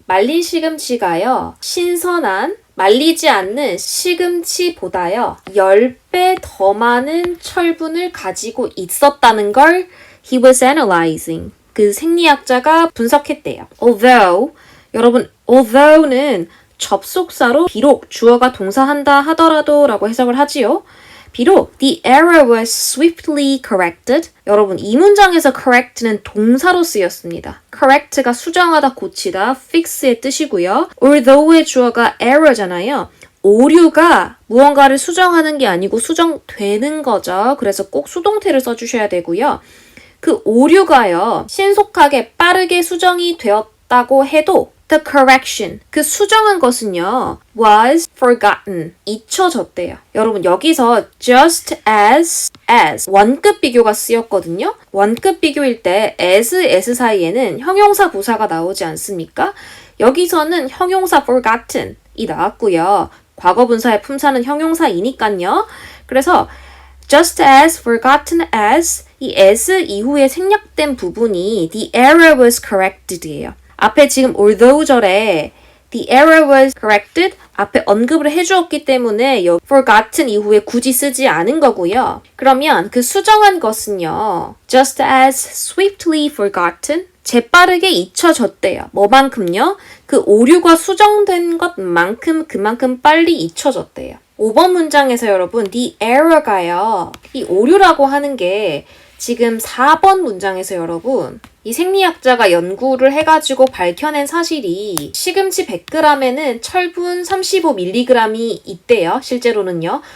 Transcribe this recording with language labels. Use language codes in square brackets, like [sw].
[ko] 말린 시금치가요, 신선한 말리지 않는 시금치보다요 10배 더 많은 철분을 가지고 있었다는 걸 [en] he was analyzing. [ko] 그 생리학자가 분석했대요. 여러분, although는 접속사로 비록 주어가 동사한다 하더라도 라고 해석을 하지요. 비록 [en] the error was swiftly corrected. [ko] 여러분, 이 문장에서 correct는 동사로 쓰였습니다. correct가 수정하다, 고치다, fix의 뜻이고요. although의 주어가 error잖아요. 오류가 무언가를 수정하는 게 아니고 수정되는 거죠. 그래서 꼭 수동태를 써주셔야 되고요. 그 오류가요, 신속하게 빠르게 수정이 되었다고 해도 [en] the correction, [ko] 그 수정한 것은요, [en] was forgotten, [ko] 잊혀졌대요. 여러분, 여기서 just as 원급 비교가 쓰였거든요. 원급 비교일 때 as 사이에는 형용사 부사가 나오지 않습니까? 여기서는 형용사 forgotten이 나왔고요. 과거 분사의 품사는 형용사이니까요. 그래서 [en] just as forgotten as, 이 as [ko] 이후에 생략된 부분이 [en] the error was corrected예요. [ko] 앞에 지금 although절에 [en] the error was corrected [ko] 앞에 언급을 해주었기 때문에 forgotten 이후에 굳이 쓰지 않은 거고요. 그러면 그 수정한 것은요. [en] just as swiftly forgotten [ko] 재빠르게 잊혀졌대요. 뭐만큼요? 그 오류가 수정된 것만큼 그만큼 빨리 잊혀졌대요. 5번 문장에서 여러분 the error가요. 이 오류라고 하는 게 지금 4번 문장에서 여러분 이 생리학자가 연구를 해가지고 밝혀낸 사실이 시금치 100g에는 철분 35mg이 있대요. 실제로는요.